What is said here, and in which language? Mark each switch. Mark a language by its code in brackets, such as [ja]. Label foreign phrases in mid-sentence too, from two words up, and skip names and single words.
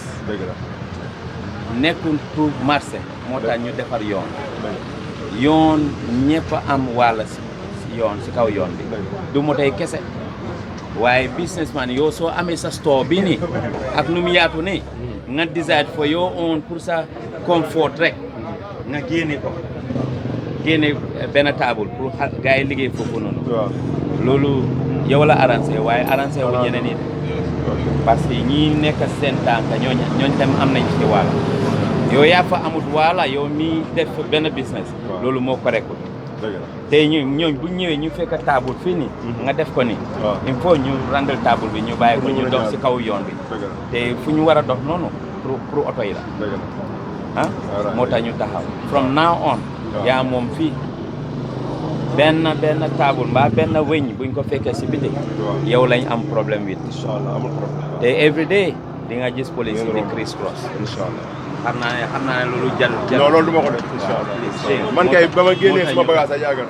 [wo] dëgg la. nekkul [fr] pour marché [wo] moo tax ñu defar yoon. yoon ñëpp am wàll si yoon si kaw yoon bi. du moto yi kese waaye businessman yow soo amee sa store bi nii ak nu mu yaatu nii nga [en] decide for your own [wo] pour sa comfort rek nga génne ko génne benn table [fr] pour gars [wo] yi liggéey foofu noonu. loolu yow la arrangé waaye arrangé wu ñeneen ñi [fr] parce que [wo] ñi nekk seen tànk ñooñ tam am nañ ci wàll yow yaa fa amut wàlla yow mi def benn business loolu moo correct te ñooñ bu ñëwee ñu fekk table fii nii nga def ko nii [fr] il faut [wo] ñu randal table bi ñu bàyyi ko ñu dox si kaw yoon bi te fu ñu war a dox noonu pour oto yi la ah moo tax ñu taxaw [en] from now on [wo] yaa moom fii benn table mbaa benn wëñ buñ ko fekkee si biti yow lañ am problème wit inshallah amul problème te [en] every day [wo] di nga gis police di [en] criss cross [wo] inshallah xam naa ne loolu jar non loolu du ma ko def inshallah man kay ba ma génnee suma bagage ay yàgg na